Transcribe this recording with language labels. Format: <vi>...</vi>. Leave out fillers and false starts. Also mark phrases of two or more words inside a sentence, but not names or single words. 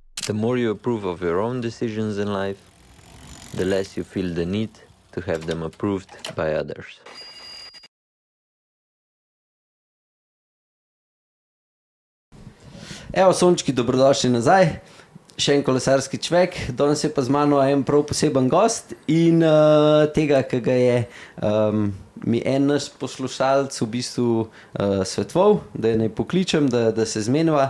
<en>The more you approve of your own decisions in life, the less you feel the need to have them approved by others.</en> <sl>Evo, sončki, dobrodošli nazaj. Še en kolesarski čvek, danes je pa z mano en prav poseben gost in tega, ki ga je mi en naš poslušalec v bistvu svetoval, da naj pokličem, da se zmeniva.</sl>